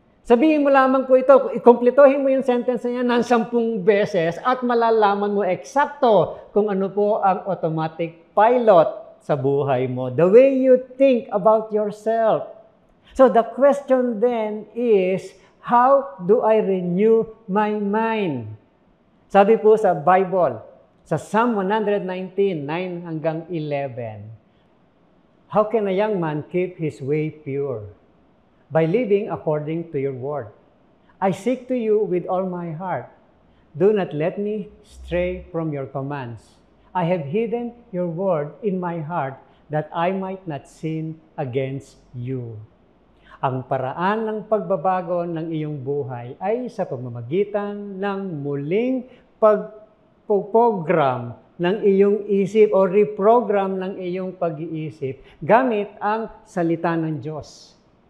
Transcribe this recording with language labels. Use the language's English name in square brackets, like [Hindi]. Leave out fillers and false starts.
[Filipino] Sabihin mo lamang po ito, ikompletohin mo yung sentence na yan ng 10 beses at malalaman mo eksakto kung ano po ang automatic pilot sa buhay mo. [English] The way you think about yourself. So the question then is, how do I renew my mind? [Filipino] Sabi po sa Bible, sa Psalm 119, 9 hanggang 11, [English] how can a young man keep his way pure? By living according to your word. I seek to you with all my heart. Do not let me stray from your commands. I have hidden your word in my heart that I might not sin against you. [Filipino] Ang paraan ng pagbabago ng iyong buhay ay sa pamamagitan ng muling pagprogram ng iyong isip o reprogram ng iyong pag-iisip gamit ang salita ng Diyos.